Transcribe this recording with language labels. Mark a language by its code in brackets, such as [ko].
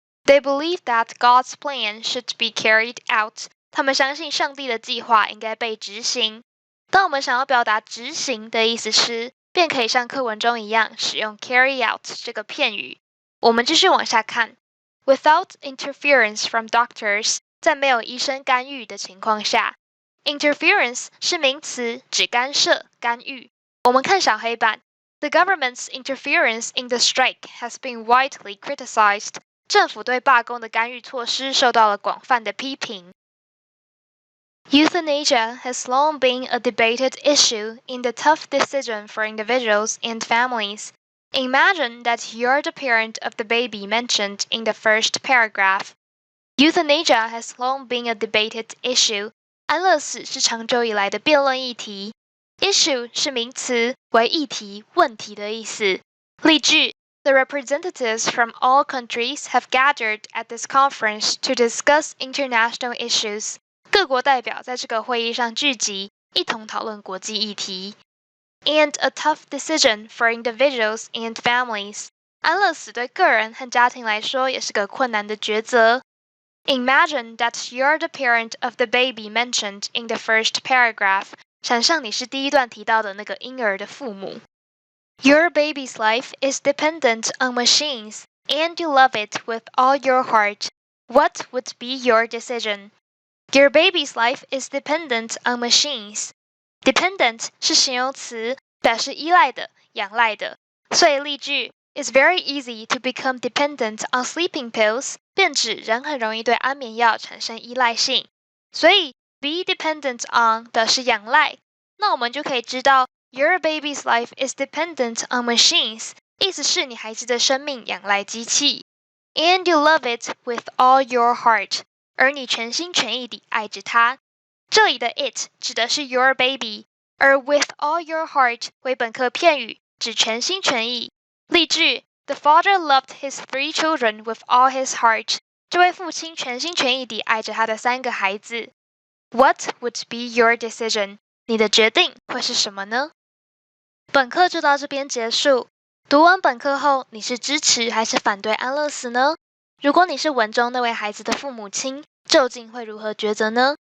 [en] They believe that God's plan should be carried out. [zh] 他们相信上帝的计划应该被执行。当我们想要表达执行的意思时，便可以像课文中一样使用 carry out 这个片语。我们继续往下看。 [en] Without interference from doctors, 在没有医生干预的情况下。 [zh] Interference 是名词，指干涉、干预。我们看小黑板。 [en] The government's interference in the strike has been widely criticized. [zh] 政府对罢工的干预措施受到了广泛的批评。 [en] Euthanasia has long been a debated issue in the tough decision for individuals and families. Imagine that you're the parent of the baby mentioned in the first paragraph. Euthanasia has long been a debated issue. [zh] 安乐死是长久以来的辩论议题。Issue 是名词，为议题、问题的意思。 [en] 例句 The representatives from all countries have gathered at this conference to discuss international issues. [zh] 各国代表在这个会议上聚集，一同讨论国际议题。 [en] And a tough decision for individuals and families. [zh] 安乐死对个人和家庭来说也是个困难的抉择。 [en] Imagine that you're the parent of the baby mentioned in the first paragraph. [zh] 想象你是第一段提到的那个婴儿的父母。 [en] Your baby's life is dependent on machines, and you love it with all your heart. What would be your decision? Your baby's life is dependent on machines. [zh] Dependent 是形容词，表示依赖的、仰赖的。所以例句 [en] It's very easy to become dependent on sleeping pills [zh] 便指人很容易对安眠药产生依赖性。所以 [en] be dependent on [zh] 表示仰赖，那我们就可以知道 [en] Your baby's life is dependent on machines [zh] 意思是你孩子的生命仰赖机器。 And you love it with all your heart 而你全心全意地爱着他。这里的 it 指的是 [en] your baby， [zh] 而 [en] with all your heart [zh] 为本课片语，指全心全意。 [en] 例句 The father loved his 3 children with all his heart. [zh] 这位父亲全心全意地爱着他的3个孩子。 [en] What would be your decision? [zh] 你的决定会是什么呢？本课就到这边结束。读完本课后，你是支持还是反对安乐死呢？如果你是文中那位孩子的父母亲，究竟会如何抉择呢？